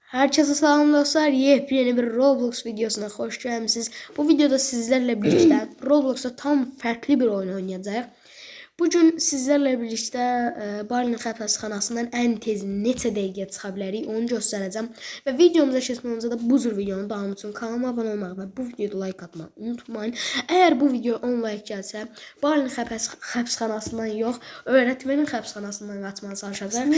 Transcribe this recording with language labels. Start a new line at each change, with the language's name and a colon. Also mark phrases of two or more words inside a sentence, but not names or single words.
Azerbaijani: Herkese salam dostlar.
Turkish: Yepyeni bir Roblox videosuna
Azerbaijani: hoş gəlmisiniz. Bu videoda
Turkish: sizlerle birlikte
Azerbaijani: Roblox'ta tam farklı bir oyun oynayacağıq.
Turkish: Bugün sizlerle birlikte
Azerbaijani: Barlin xəbərxanasından ən tez neçə dəqiqə çıxa bilərik onu göstərəcəm. Və videomuza keçmədən öncə də bu cür videonun davamı üçün kanalıma abunə olmağı və bu videoda like atmağı unutmayın. Əgər bu video 10 like gəlsə, Barlin xəbərxanasından yox, öğretmenin xəbərxanasından qaçmağa çalışacaq.